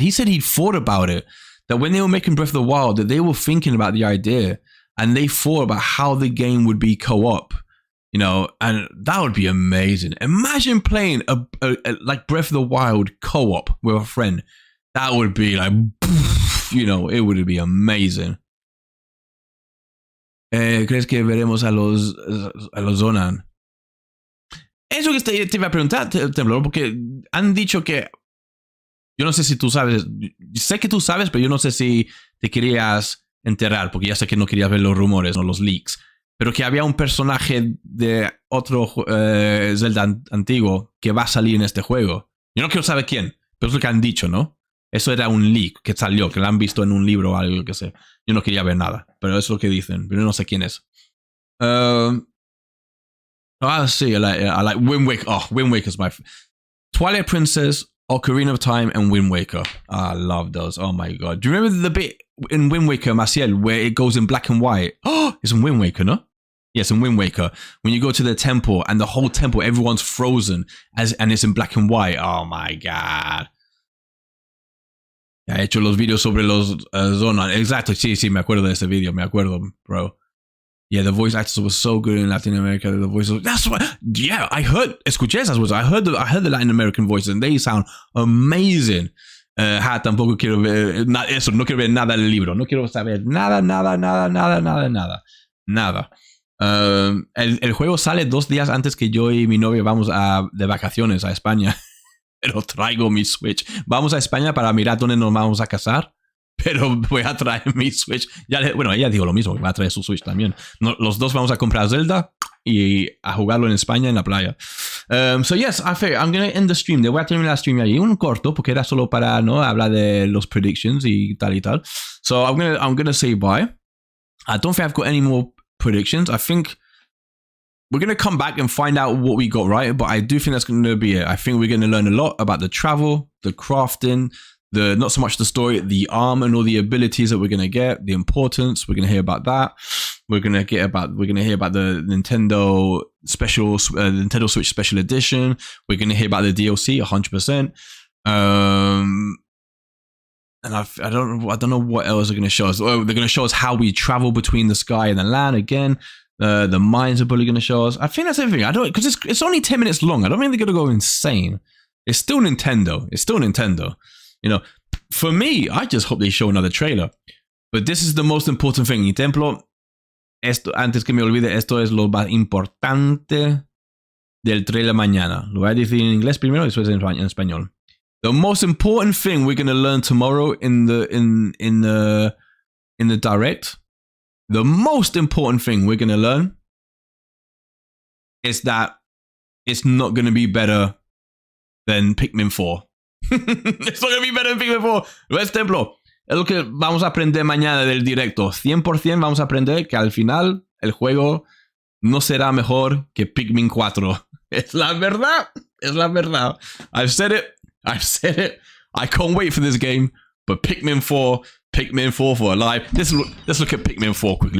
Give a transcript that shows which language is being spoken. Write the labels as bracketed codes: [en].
[en] He said he'd thought about it. That when they were making Breath of the Wild, that they were thinking about the idea. And they thought about how the game would be co-op. And that would be amazing. Imagine playing a like Breath of the Wild co-op with a friend. That would be like, it would be amazing. [es] ¿Crees que veremos a los Zonan? Eso que te iba a preguntar, Temblor, porque han dicho que... Yo no sé si tú sabes, sé que tú sabes, pero yo no sé si te querías enterar, porque ya sé que no querías ver los rumores o los leaks, pero que había un personaje de otro Zelda antiguo que va a salir en este juego. Yo no quiero saber quién, pero es lo que han dicho, ¿no? Eso era un leak que salió, que lo han visto en un libro o algo que sé. Yo no quería ver nada, pero es lo que dicen, pero no sé quién es. [en] Sí, I like Wind Waker. Oh, Wind Waker's my... Twilight Princess... Ocarina of Time and Wind Waker. I love those. Oh my god. Do you remember the bit in Wind Waker, Maciel, where it goes in black and white? Oh, it's in Wind Waker, no? Yes, in Wind Waker. When you go to the temple and the whole temple, everyone's frozen and it's in black and white. Oh my god. [es] Ya he hecho los vídeos sobre los Zonan. Exacto, sí, me acuerdo de este vídeo. Me acuerdo, bro. [en] Yeah, the voice actors were so good in Latin America. The voices, that's what. Yeah, I heard. [es] Escuché esas voces. [en] I heard the Latin American voices, and they sound amazing. [es] Tampoco quiero ver eso. No quiero ver nada del libro. No quiero saber nada. El juego sale 2 días antes que yo y mi novia vamos de vacaciones a España. Pero traigo mi Switch. Vamos a España para mirar dónde nos vamos a casar. Pero voy a traer mi Switch. Bueno, ella dijo lo mismo, que va a traer su Switch también. Los dos vamos a comprar Zelda y a jugarlo en España en la playa. [en] So yes, I think I'm going to end the stream. [es] Voy a terminar la stream ahí, un corto, porque era solo para no hablar de los predictions y tal y tal. [en] So I'm gonna say bye. I don't think I've got any more predictions. I think we're going to come back and find out what we got right, but I do think that's going to be it. I think we're going to learn a lot about the travel, the crafting, the not so much the story, the arm and all the abilities that we're going to get, the importance. We're going to hear about that. We're going to hear about the Nintendo Nintendo Switch Special Edition. We're going to hear about the DLC 100%. And I don't know what else they're going to show us. Oh, they're going to show us how we travel between the sky and the land again. The mines are probably going to show us. I think that's everything. I don't, because it's only 10 minutes long. I don't think they're going to go insane. It's still Nintendo. It's still Nintendo. You know, for me, I just hope they show another trailer. But this is the most important thing. [es] Y Templo, esto, antes que me olvide, esto es lo más importante del trailer mañana. Lo voy a decir en inglés primero y después en español. [en] The most important thing we're going to learn tomorrow in the direct. The most important thing we're going to learn is that it's not going to be better than Pikmin 4. It's not going to be better than Pikmin 4. [es] ¿Ves, Templo? Es lo que vamos a aprender mañana del directo. 100% vamos a aprender que al final el juego no será mejor que Pikmin 4. Es la verdad. Es la verdad. [en] I've said it. I can't wait for this game. But Pikmin 4 for life. Let's look at Pikmin 4 quickly.